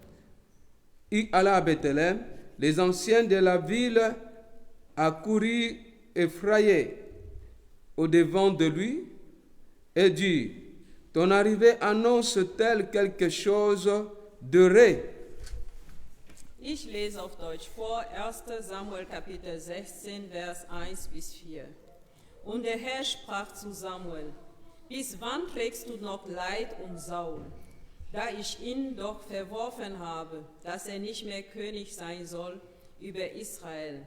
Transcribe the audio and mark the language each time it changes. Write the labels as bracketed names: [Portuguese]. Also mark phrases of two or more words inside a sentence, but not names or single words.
[French] Les anciens de la ville accoururent effrayés au-devant de lui et dit, ton arrivée annonce-t-elle quelque chose d'heureux? [German] Ich lese auf Deutsch vor, 1. Samuel Kapitel 16, Vers 1 bis 4. Und der Herr sprach zu Samuel, bis wann trägst du noch Leid um Saul, da ich ihn doch verworfen habe, dass er nicht mehr König sein soll über Israel.